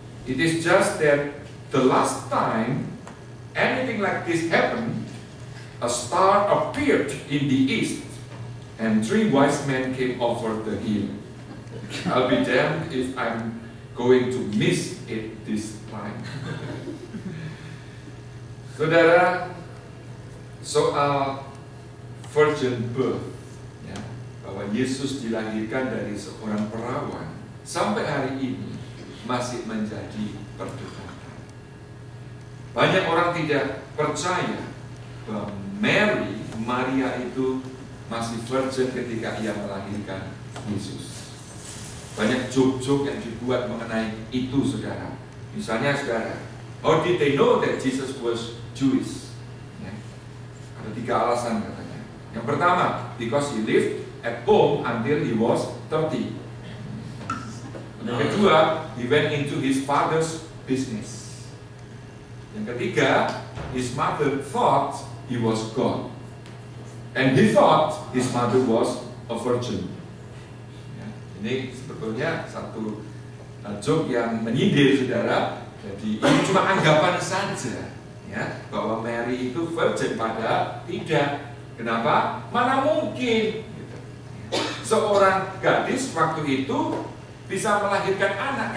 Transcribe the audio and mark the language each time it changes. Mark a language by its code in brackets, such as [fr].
[en] It is just that the last time anything like this happened, a star appeared in the east, and 3 wise men came over the hill. I'll be damned if I'm going to miss it this time. [id] Saudara, soal virgin birth, ya, bahwa Yesus dilahirkan dari seorang perawan, sampai hari ini masih menjadi perdebatan. Banyak orang tidak percaya bahwa Maria itu masih virgin ketika ia melahirkan Yesus. Banyak joke-joke yang dibuat mengenai itu, saudara. Misalnya, saudara, [en] how did they know that Jesus was Jewish? Ya. [id] Ada 3 alasan katanya. Yang pertama, [en] because he lived at home until he was 30. [id] Yang kedua, [en] he went into his father's business. [id] Yang ketiga, [en] his mother thought he was God, and he thought his mother was a virgin. [id] Ya, ini sebetulnya satu joke yang menyindir, saudara. Jadi ini cuma anggapan saja, ya, bahwa Mary itu virgin, pada tidak. Kenapa? Mana mungkin gitu. Seorang gadis waktu itu bisa melahirkan anak.